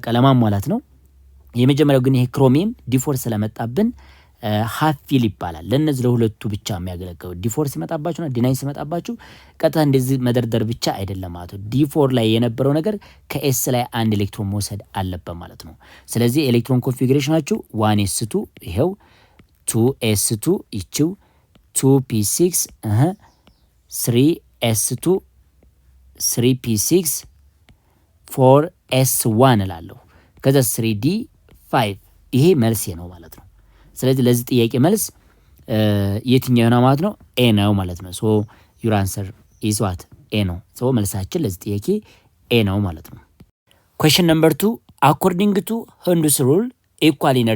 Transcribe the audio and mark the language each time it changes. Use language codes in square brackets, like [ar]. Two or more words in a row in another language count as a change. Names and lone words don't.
[am] ለማሟላት ነው። የመጀመሪያው ግን ይሄ ክሮሚየም ዲ4 ስለመጣብን ሃፊል ይባላል። ለነዚህ ለሁለቱ ብቻ የሚያገለግለው ዲ4 ሲመጣባችሁና ዲ9 ሲመጣባችሁ ቀጥታ እንደዚህ መደርደር ብቻ አይደለም ማለት ነው። ዲ4 ላይ የነበረው ነገር ከኤስ ላይ አንድ ኤሌክትሮን መውሰድ አለበት ማለት ነው። ስለዚህ ኤሌክትሮን ኮንፊግሬሽናችሁ 1s2 ይሄው 2s2 ይቺው 2p6 3s2 3p6 4s1 እላለሁ። ከዛ 3d5 ይሄ መልሴ ነው ማለት ነው። ስለዚህ ለዚህ ጥያቄ መልስ የትኛው ነው ማለት ነው? ኤ ነው ማለት ነው። [en] So your answer is what? [am] ኤ ነው። ሶ መልሳችን ለዚህ ጥያቄ ኤ ነው ማለት ነው። [en] Question number 2 according to Hund's rule equal energy